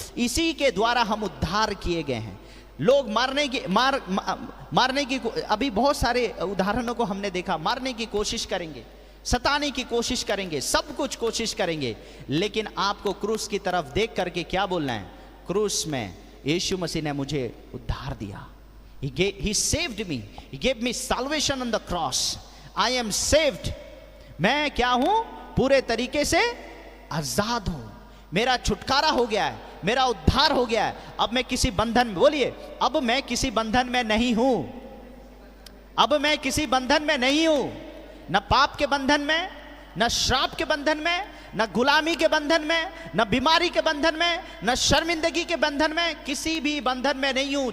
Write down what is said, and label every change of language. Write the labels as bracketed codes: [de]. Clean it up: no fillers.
[hi] इसी के द्वारा हम उद्धार किए गए हैं। लोग मारने की अभी बहुत सारे उदाहरणों को हमने देखा। मारने की कोशिश करेंगे, सताने की कोशिश करेंगे, सब कुछ कोशिश करेंगे, लेकिन आपको क्रूस की तरफ देख करके क्या बोलना है? क्रूस में यीशु मसीह ने मुझे उद्धार दिया। [en] He saved me. He gave me salvation on the cross. I am saved. [hi] मैं क्या हूं? पूरे तरीके से आजाद हूं। मेरा छुटकारा हो गया है। मेरा उद्धार हो गया है, अब मैं किसी बंधन में, बोलिए, अब मैं किसी बंधन में नहीं हूं, अब मैं किसी बंधन में नहीं हूं, न पाप के बंधन में, न श्राप के बंधन में, न गुलामी के बंधन में, न बीमारी के बंधन में, न शर्मिंदगी के बंधन में, किसी भी बंधन में नहीं हूं।